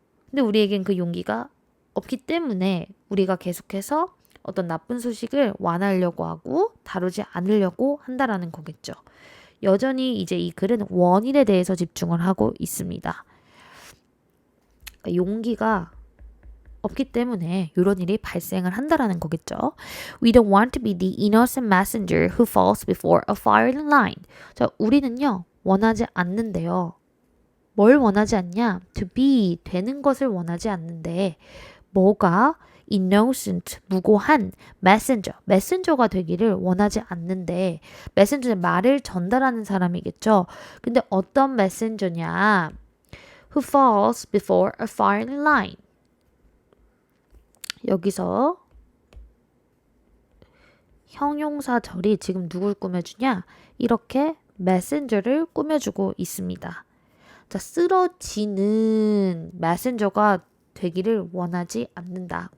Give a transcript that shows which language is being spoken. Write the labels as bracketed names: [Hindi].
[Korean] 근데 우리에겐 그 용기가 없기 때문에 우리가 계속해서 어떤 나쁜 소식을 완화하려고 하고 다루지 않으려고 한다라는 거겠죠. 여전히 이제 이 글은 원인에 대해서 집중을 하고 있습니다. 그러니까 용기가 없기 때문에 이런 일이 발생을 한다라는 거겠죠. [English] We don't want to be the innocent messenger who falls before a firing line. [Korean] 자, 우리는요, 원하지 않는데요. 뭘 원하지 않냐? [English] To be, [Korean] 되는 것을 원하지 않는데 뭐가? innocent, 무고한 messenger가 되기를 원하지 않는데 messenger는 말을 전달하는 사람이겠죠. 근데 어떤 messenger냐? [English] Who falls before a firing line. [Korean] 여기서 형용사절이 지금 누굴 꾸며주냐? 이렇게 메신저를 꾸며주고 있습니다. 자, 쓰러지는 메신저가 되기를 원하지 않는다.